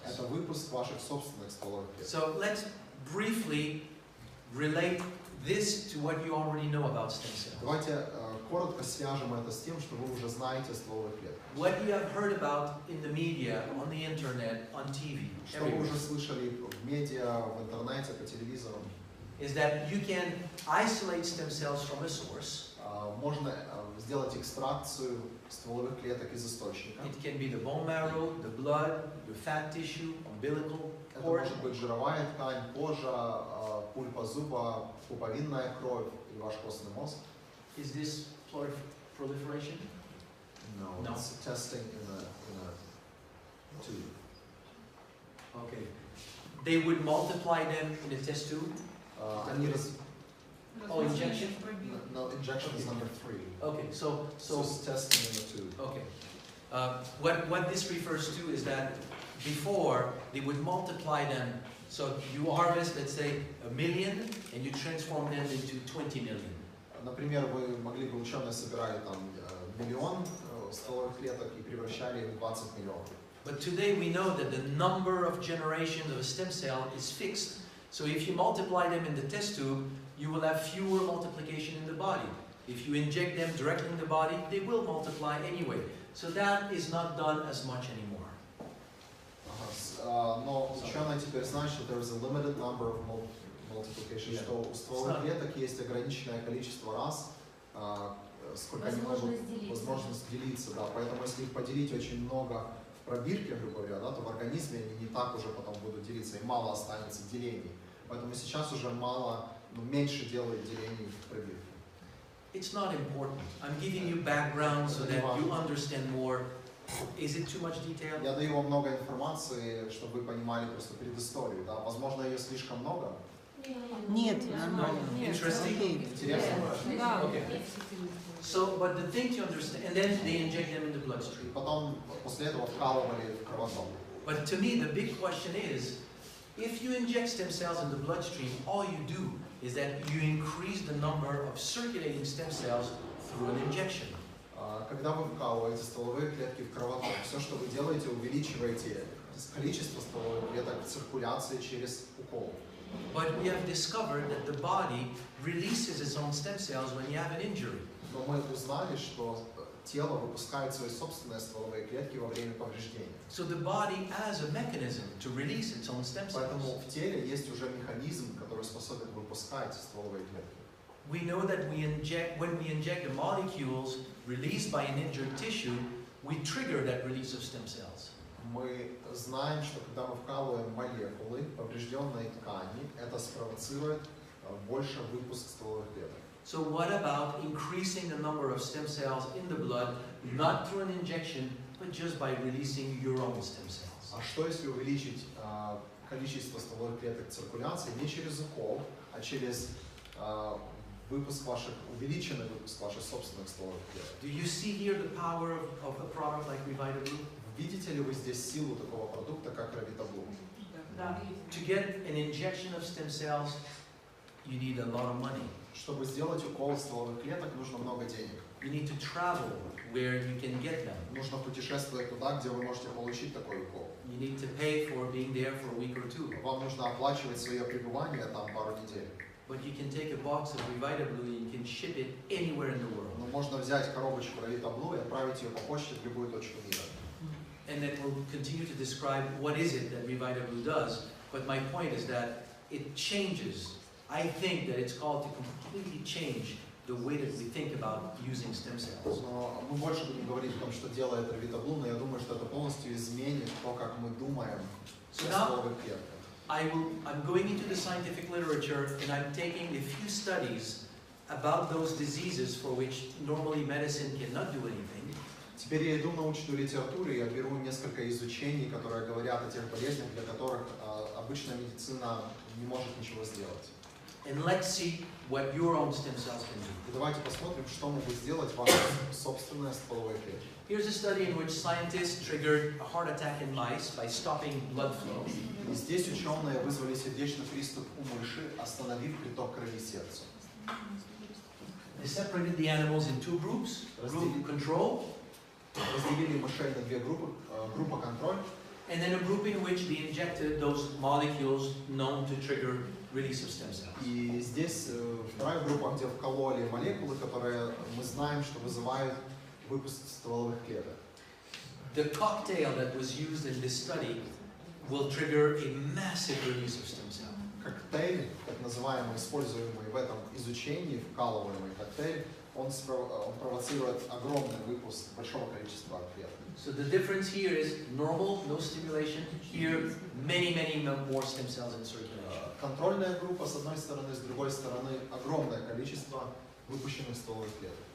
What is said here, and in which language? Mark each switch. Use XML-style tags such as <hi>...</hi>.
<ru>Это выпуск ваших собственных стволовых клеток.</ru> <en>So let's briefly relate this to what you already know about stem cells.</en> <ru>Давайте коротко свяжем это с тем, что вы уже знаете о стволовых клетках.</ru> <en>What you have heard about in the media, on the internet, on TV,</en> <ru>Что вы</ru> <en>everywhere,</en> <ru>уже слышали в медиа, в интернете, по телевизору,</ru> <en>is that you can isolate stem cells from a source</en> <ru>можно сделать экстракцию стволовых клеток из источника.</ru> <en>It can be the bone marrow, the blood, the fat tissue, umbilical</en> <ru>Это</ru> <en>cord.</en> <ru>может быть жировая ткань, кожа, пульпа зуба, пуповинная кровь и ваш костный мозг.</ru> <en>Is this proliferation? No, No. it's testing in a tube. Okay. They would multiply them in a test tube.</en> <ru>Они</ru> <en>Oh, injection? No, injection is number 3. Okay, so It's testing in a tube. okay. What this refers to is that before they would multiply them. So you harvest, let's say, 1 million, and you transform them into 20 million.</en> <ru>Например, вы могли бы, ученые собирали там миллион стволовых клеток и превращали их в 20 миллионов.</ru> <en>But today we know that the number of generations of a stem cell is fixed. So if you multiply them in the test tube, you will have fewer multiplication in the body. If you inject them directly in the body, they will multiply anyway. So that is not done as much anymore.</en> <ru>Но ученые теперь знают, что</ru> <en>there is a limited number of multiplication,</en> <ru>что у стволовых клеток есть ограниченное количество раз, сколько они могут возможность делиться. Да. Поэтому если их поделить очень много в пробирке, грубо говоря, да, то в организме они не так уже потом будут делиться, и мало останется делений. Поэтому сейчас уже меньше делают делений в пробирке.</ru> <en>It's not important. I'm giving you background so that you understand more. Is it too much detail?</en> <ru>Я даю вам много информации, чтобы вы понимали просто предысторию. Да. Возможно, ее слишком много. Нет, нормально.</ru> <en>Interesting.</en> <ru>Интересно? Да.</ru> <en>Okay. So, but the thing to understand, and then they inject them in the bloodstream.</en> <ru>Потом после этого вкалывали в кровоток.</ru> <en>But to me, the big question is, if you inject stem cells in the bloodstream, all you do is that you increase the number of circulating stem cells through an injection.</en> <ru>Когда вы вкалываете стволовые клетки в кровоток, все, что вы делаете, увеличиваете количество стволовых клеток в циркуляции через укол.</ru> <en>But we have discovered that the body releases its own stem cells when you have an injury.</en> <ru>Но мы узнали, что тело выпускает свои собственные стволовые клетки во время повреждения.</ru> <en>So the body has a mechanism to release its own stem cells.</en> <ru>Поэтому в теле есть уже механизм, который способен выпускать стволовые клетки.</ru> <en>We know that when we inject the molecules released by an injured tissue, we trigger that release of stem cells.</en> <ru>Мы знаем, что когда мы вкалываем молекулы поврежденной ткани, это спровоцирует больше выпуск стволовых клеток.</ru> <en>So what about increasing the number of stem cells in the blood, not through an injection, but just by releasing your own stem cells?</en> <ru>А что если увеличить количество стволовых клеток циркуляции не через укол, а через увеличенный выпуск ваших собственных стволовых клеток?</ru> <en>Do you see here the power of a product like Revitablue?</en> <ru>Видите ли вы здесь силу такого продукта, как Drapeau? Да.</ru> <en>To get an injection of stem cells, you need a lot of money.</en> <ru>Чтобы сделать укол стволовых клеток, нужно много денег.</ru> <en>You need to travel where you can get them.</en> <ru>Нужно путешествовать туда, где вы можете получить такой укол.</ru> <en>You need to pay for being there for a week or two.</en> <ru>Вам нужно оплачивать свое пребывание там пару недель.</ru> <en>But you can take a box of Revitablue and you can ship it anywhere in the world.</en> <ru>Но можно взять коробочку Drapeau и отправить ее по почте в любую точку мира.</ru> <en>And then we'll continue to describe what is it that Revitablue does. But my point is that it changes. I think that it's called to completely change the way that we think about using stem cells.</en> <ru>Но мы больше будем говорить о том, что делает Drapeau, но я думаю, что это полностью изменит то, как мы думаем о стволовых клетках.</ru> <en>I'm going into the scientific literature and I'm taking a few studies about those diseases for which normally medicine cannot do anything.</en> <ru>Теперь я иду в научную литературу, и я беру несколько изучений, которые говорят о тех болезнях, для которых обычная медицина не может ничего сделать.</ru> <en>And let's see what your own stem cells can do.</en> <ru>И давайте посмотрим, что могут сделать ваши собственные стволовые клетки.</ru> <en>Here's a study in which scientists triggered a heart attack in mice by stopping blood flow.</en> <ru>И здесь ученые вызвали сердечный приступ у мыши, остановив приток крови сердцу.</ru> <en>They separated the animals in two groups, group control,</en> <ru>Разделили мышей на две группы, группа контроль,</ru> <en>and then a group in which they injected those molecules known to trigger release of stem cells.</en> <ru>и здесь вторая группа, где вкололи молекулы, которые мы знаем, что вызывают выпуск стволовых клеток.</ru> <en>The cocktail that was used in this study will trigger a massive release of stem cells.</en> <ru>Коктейль, так называемый, используемый в этом изучении, вкалываемый коктейль, он провоцирует огромный выпуск большого количества клеток.</ru> <en>So the difference here is normal, no stimulation. Here, many more stem cells in circulation.</en> <ru>Контрольная группа с одной стороны, с другой стороны огромное количество выпущенных стволовых клеток.</ru>